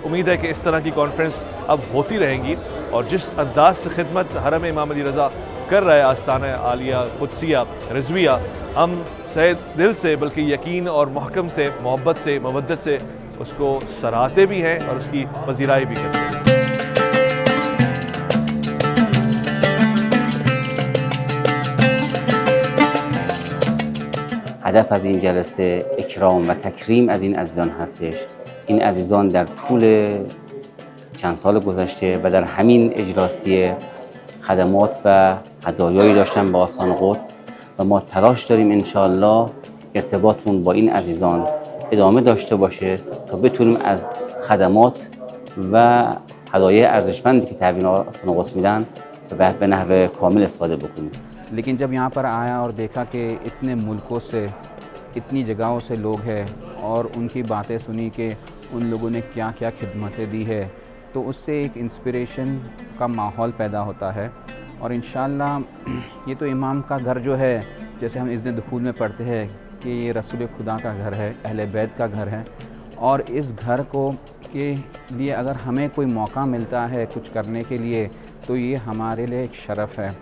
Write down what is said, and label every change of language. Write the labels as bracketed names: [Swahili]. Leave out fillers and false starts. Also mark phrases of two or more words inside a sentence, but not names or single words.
[Urdu] امید ہے کہ اس طرح کی کانفرنس اب ہوتی رہیں گی، اور جس انداز سے خدمت حرم امام علی رضا کر رہا ہے آستانہ عالیہ قدسیہ رضویہ، ہم صحیح دل سے بلکہ یقین اور محکم سے، محبت سے، مودت سے اس کو سراہتے بھی ہیں اور اس کی پذیرائی بھی کرتے ہیں۔ [Persian] هدف از این جلسه اکرام و تکریم از این عزیزان هستش. این عزیزان در طول چند سال گذشته و در همین اجراسیه خدمات و هدایایی داشتن به آستان قدس، و ما تلاش داریم انشاءالله ارتباطمون با این عزیزان ادامه داشته باشه تا بتونیم از خدمات و هدایای ارزشمندی که تحویل آستان قدس میدن به نحو کامل استفاده بکنیم. [Urdu] لیکن جب یہاں پر آیا اور دیکھا کہ اتنے ملکوں سے، اتنی جگہوں سے لوگ ہیں، اور ان کی باتیں سنی کہ ان لوگوں نے کیا کیا خدمتیں دی ہے، تو اس سے ایک انسپریشن کا ماحول پیدا ہوتا ہے۔ اور انشاءاللہ یہ تو امام کا گھر جو ہے، جیسے ہم اذن دخول میں پڑھتے ہیں کہ یہ رسول خدا کا گھر ہے، اہل بیت کا گھر ہے، اور اس گھر کو کے لیے اگر ہمیں کوئی موقع ملتا ہے کچھ کرنے کے لیے، تو یہ ہمارے لیے ایک شرف ہے۔